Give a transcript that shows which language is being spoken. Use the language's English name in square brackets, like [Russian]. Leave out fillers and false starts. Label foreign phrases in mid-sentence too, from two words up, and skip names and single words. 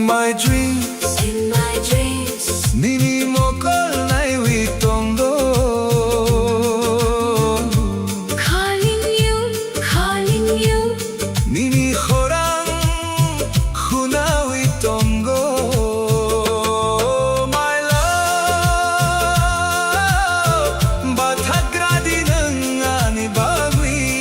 [English] my dreams, in my dreams. [Kok Borok] nini mokol nai witongdo. [English] Calling you, calling you. [Kok Borok] Nini khorang khuna witonggo. [English] My love, [Kok Borok] bathagradi nang ani bagwi.